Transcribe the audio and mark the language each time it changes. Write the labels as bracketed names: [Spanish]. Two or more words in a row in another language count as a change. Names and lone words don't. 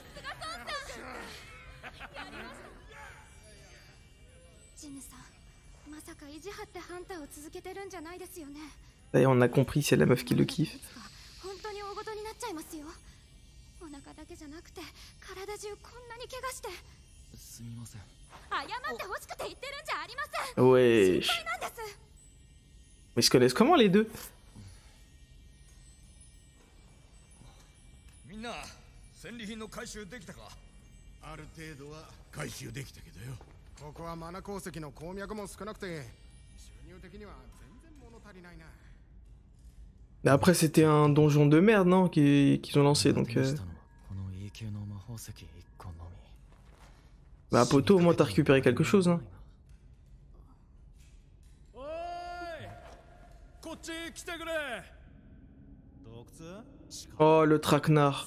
[French] D'ailleurs, on a compris, c'est la meuf qui le kiffe. Ouais. Ils se connaissent comment les deux? [Japanese] 戦利品の回収できたか。ある程度は回収できたけどよ。ここはマナ鉱石の鉱脈も少なくて収入的には全然物足りないな。 [French] Après, c'était un donjon de merde, non, qu'ils ont lancé, donc... Bah, poto, au moins t'as récupéré quelque chose, hein. Oh, le traquenard.